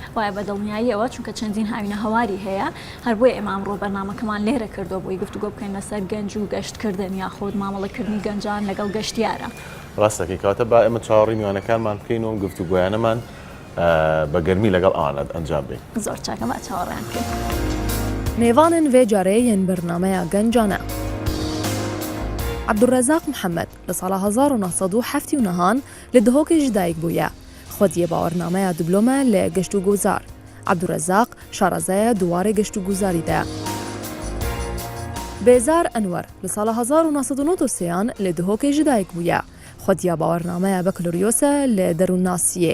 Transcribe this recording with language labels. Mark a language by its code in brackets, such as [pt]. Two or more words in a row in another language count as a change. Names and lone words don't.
[ckb] وایە بە دڵنیاییەوە چونکە چەندین هاوینە هەواری هەیە هەر بۆیە ئێمە ئەمڕۆ بەرنامەکەمان لێرە کردو بۆی گفتوگۆ بکەین لەسەر گەنج و گەشتکردن یاخود مامەڵەکردنی گەنجان لەگەڵ گەشتیارە. ڕاستەکەی کاتە با ئێمە چاوەڕی میوانەکانمان بکەینەوە گفتوگۆیانەمان بە گەرمی لەگەڵ ئەوانە ئەنجام بدەین. زۆر چاکە با چاوەڕیان بکەین. [ku] نێوانن vê carê yên birnameya gencan e. عەبدوڕێزاق محەممەد لە ساڵە 1970 لە دهۆکێ ji dayîk bûye. Xwediyê bawernameya dîplome lê geşt û guzar. عەبدوڕێزاق şarezeya duwarê geşt û guzarî de ye. Bêzar Enwer li sala 1993 lê dihokê ji dayîk bûye. Xwediya bawernameya Bakaloriyos e lê derûnnasiyê.